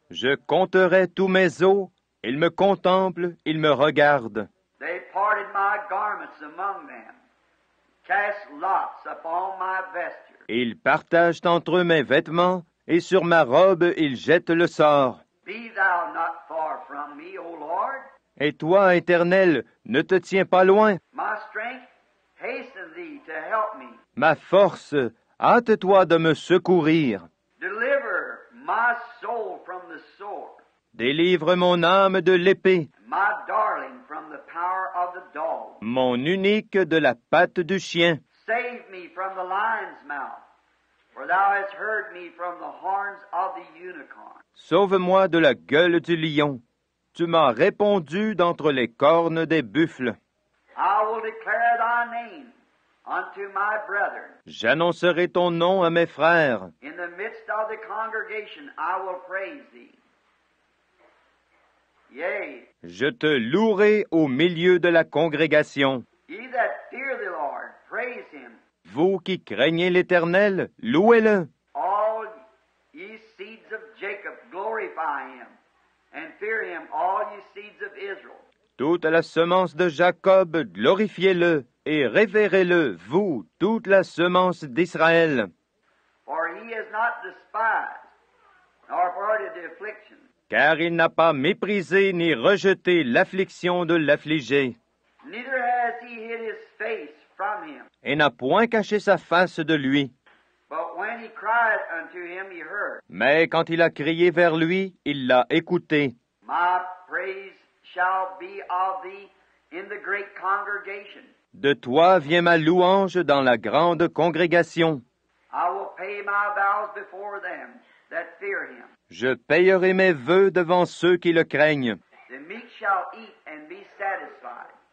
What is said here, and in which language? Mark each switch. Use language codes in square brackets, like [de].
[fr] Je compterai tous mes os. Ils me contemplent, ils me regardent. [en] They parted my garments among them, cast lots upon my vesture. [fr] Ils partagent entre eux mes vêtements, et sur ma robe ils jettent le sort. [en] Be thou not far from me, O Lord. [fr] Et toi, Éternel, ne te tiens pas loin. [en] My strength, hasten thee to help me. [fr] Ma force, hâte-toi de me secourir. [en] Deliver my soul from the sword, [fr] Délivre mon âme de l'épée, [en] my darling from the power of the dog. [fr] mon unique de la patte du chien. [en] Save me from the lion's mouth, for thou hast heard me from the horns of the unicorn. [fr] Sauve-moi de la gueule du lion. Tu m'as répondu d'entre les cornes des buffles. [en] I will declare thy name unto my brethren. [fr] J'annoncerai ton nom à mes frères. [en] In the midst of the congregation I will praise thee. Yea, [fr] Je te louerai au milieu de la congrégation. [en] ye that fear the Lord, praise him. [fr] Vous qui craignez l'Éternel, louez-le. [en] All ye seeds of Jacob, glorify him, and fear him, all ye seeds of Israel. [fr] Toute la semence de Jacob, glorifiez-le, et révérez-le, vous, toute la semence d'Israël. [en] For he has not despised, nor parted the affliction. [fr] Car il n'a pas méprisé ni rejeté l'affliction de l'affligé, [en] Neither has he hid his face from him. [fr] et n'a point caché sa face de lui. [en] But when he cried unto him, he heard. [fr] Mais quand il a crié vers lui, il l'a écouté. [en] My praise shall be of thee in the great congregation. [fr] De toi vient ma louange dans la grande congrégation. [en] I will pay my vows before them that fear him. [fr] Je payerai mes vœux devant ceux qui le craignent. [en] The meek shall eat and be satisfied.